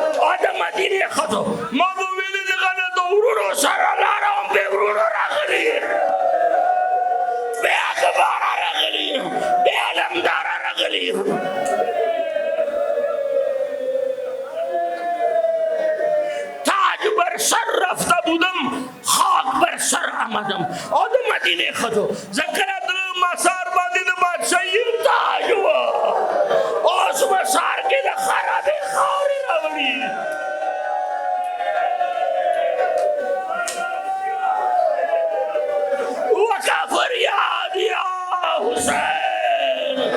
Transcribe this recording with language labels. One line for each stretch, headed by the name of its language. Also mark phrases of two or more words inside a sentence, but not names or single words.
Pashto: د مدینې ښځو ما به ویلي دغه نه د وروڼو سره لاړم بې وروڼو راغلي بې اخباره راغلي بې علمداره راغلي
Persian: تاج بر سر رفته بودم خاک بر سر آمدم
Pashto: او د مدینې ښځو ذکر د مسار باندې د بادشاهي تاج و اوس مسار کې د خرابې خاورې راوړي وکه فریاد یا حسین